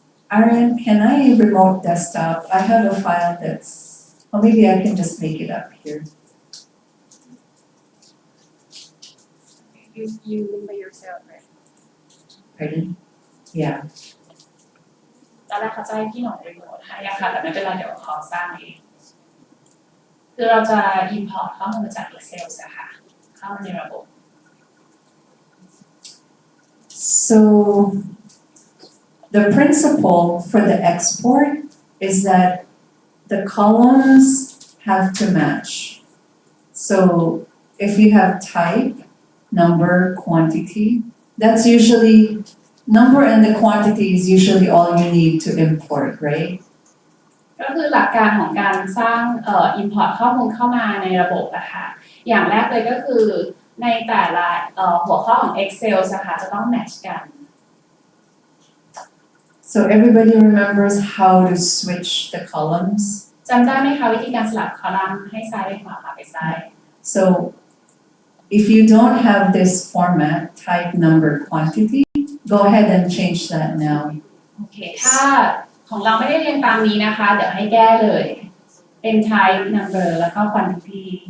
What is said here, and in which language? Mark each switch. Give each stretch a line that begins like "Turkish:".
English: Aaron, can I remote desktop? I have a file that's, or maybe I can just make it up here. You link by yourself, right? Pardon? Yeah.
Thai: ตอนแรกเขาจะให้พี่หน่องรีโมทให้ค่ะแต่ไม่เป็นไรเดี๋ยวขอสร้างเองคือเราจะ import ข้อมูลมาจาก Excel อะค่ะเข้ามาในระบบ
English: So the principle for the export is that the columns have to match. So if you have type, number, quantity, that's usually, number and the quantity is usually all you need to import, right?
Thai: ก็คือหลักการของการสร้างimport ข้อมูลเข้ามาในระบบอะค่ะอย่างแรกเลยก็คือในแต่ละหัวข้อของ Excel นะคะจะต้อง match กัน
English: So everybody remembers how to switch the columns?
Thai: จำได้ไหมคะวิธีการสลับคอลัมน์ให้ซ้ายไปขวาขวาไปซ้าย
English: So if you don't have this format, type, number, quantity, go ahead and change that now.
Thai: โอเคถ้าของเราไม่ได้เรียนตามนี้นะคะเดี๋ยวให้แก้เลยเป็น type number แล้วก็ quantity